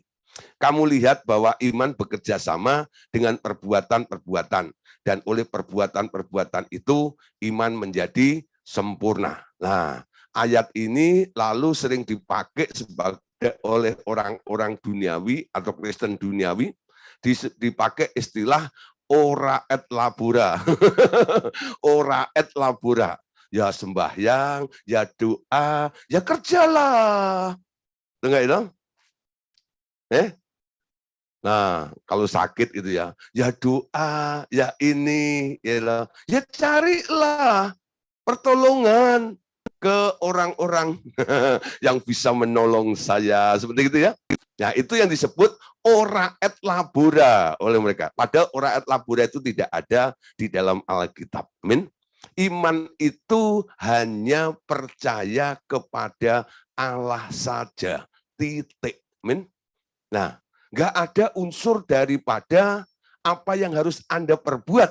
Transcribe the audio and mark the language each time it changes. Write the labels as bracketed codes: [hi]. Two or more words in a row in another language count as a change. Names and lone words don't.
[id] Kamu lihat bahwa iman bekerja sama dengan perbuatan-perbuatan. Dan oleh perbuatan-perbuatan itu, iman menjadi sempurna. Nah, ayat ini lalu sering dipakai oleh orang-orang duniawi atau Kristen duniawi, dipakai istilah [la] ora et labora. Ora et labora. [id] Ya sembahyang, ya doa, ya kerjalah. Dengar itu? Nah, kalau sakit itu ya doa, ya ini, ya carilah pertolongan ke orang-orang yang bisa menolong saya, seperti itu ya. Nah, itu yang disebut [la] ora et labora [id] oleh mereka. Padahal [la] ora et labora [id] itu tidak ada di dalam Alkitab. Amin. Iman itu hanya percaya kepada Allah saja. Titik. Amin. Nah, nggak ada unsur daripada apa yang harus Anda perbuat.